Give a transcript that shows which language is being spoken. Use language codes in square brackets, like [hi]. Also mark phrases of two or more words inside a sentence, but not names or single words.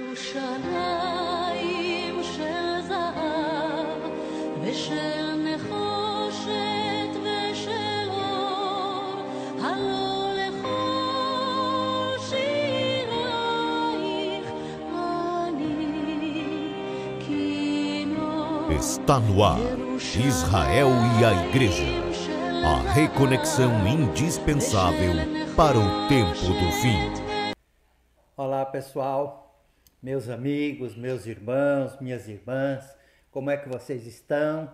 [he] ירושלים של זהב ושל נחושת ושל אור, הלא לכל שירייך אני כינור. [pt] Está no ar, Israel e a Igreja, a reconexão indispensável para o tempo do fim. Olá pessoal, meus amigos, meus irmãos, minhas irmãs, como é que vocês estão?